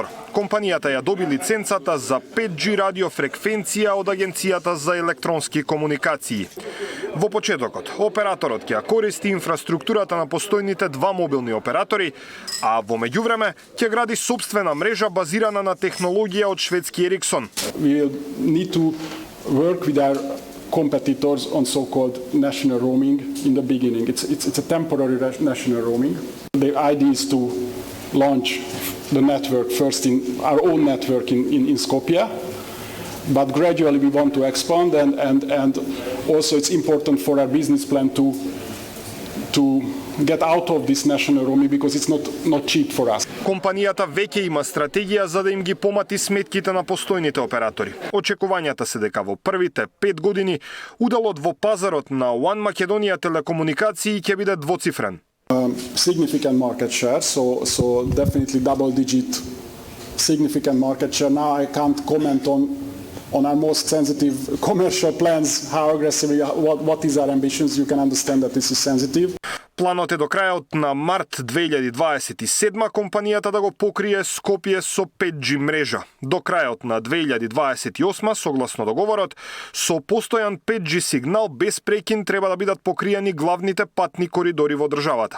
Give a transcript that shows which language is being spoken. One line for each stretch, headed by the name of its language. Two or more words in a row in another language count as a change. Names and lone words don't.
Macedonian: Компанијата ја доби лиценцата за 5G радиофреквенција од Агенцијата за електронски комуникации. Во почетокот, операторот ќе ја користи инфраструктурата на постојните два мобилни оператори, а во меѓувреме ќе гради сопствена мрежа базирана на технологија од шведски Ericsson.
English: We will need to work with our competitors on so-called national roaming in the beginning. It's a temporary national roaming. The idea is to launch the network first in our own network in Skopje, but gradually we want to expand and also it's important for our business plan to get out of this national roaming because it's not cheap for us.
Macedonian: Компанијата веќе има стратегија за да им ги помати сметките на постојните оператори. Очекувањата се дека во првите 5 години уделот во пазарот на One Македонија телекомуникации ќе биде двоцифрен.
English: Significant market share, so definitely double-digit significant market share. Now I can't comment on our most sensitive commercial plans, how aggressively, what is our ambitions. You can understand that this is sensitive.
Macedonian: Планот е до крајот на март 2027 компанијата да го покрие Скопје со 5G мрежа. До крајот на 2028, согласно договорот, со постојан 5G сигнал без прекин треба да бидат покриени главните патни коридори во државата.